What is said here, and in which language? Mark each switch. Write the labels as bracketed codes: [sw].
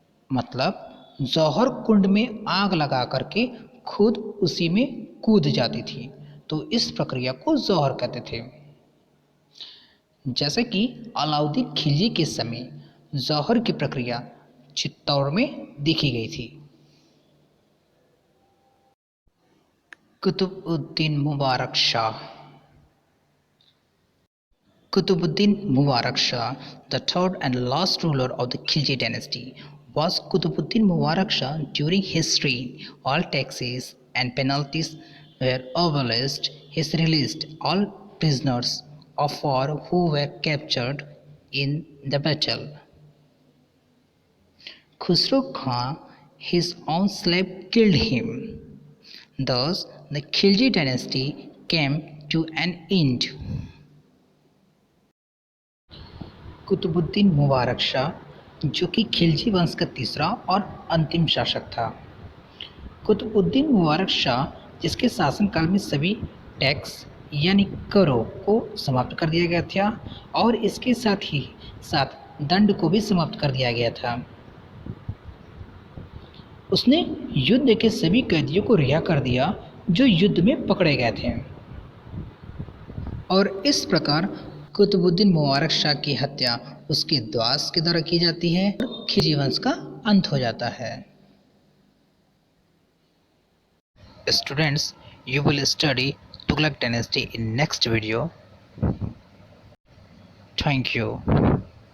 [hi] मतलब जौहर कुंड में आग लगा करके खुद उसी में कूद जाती थी, तो इस प्रक्रिया को जौहर कहते थे। जैसे कि अलाउद्दीन खिलजी के समय जौहर की प्रक्रिया चित्तौड़ में देखी गई थी। [en] Qutbuddin Mubarak Shah Qutbuddin Mubarak Shah, the third and last ruler of the Khilji dynasty, was Qutbuddin Mubarak Shah. During his reign, all taxes and penalties were abolished. He released all prisoners of war who were captured in the battle. Khusro Khan, his own slave, killed him. Thus, the Khilji dynasty came to an end. [hi] Qutbuddin Mubarak Shah जो कि खिलजी वंश का तीसरा और अंतिम शासक था। कुतुबुद्दीन मुबारक शाह जिसके शासनकाल में सभी टैक्स यानी करों को समाप्त कर दिया गया था और इसके साथ ही साथ दंड को भी समाप्त कर दिया गया था। उसने युद्ध के सभी कैदियों को रिहा कर दिया जो युद्ध में पकड़े गए थे। और इस प्रकार कुतुबुद्दीन मुबारक शाह की हत्या उसके द्वास के द्वारा की जाती है और खिलजी वंश का अंत हो जाता है। [en] Students, you will study Tughlaq dynasty in next video. Thank you.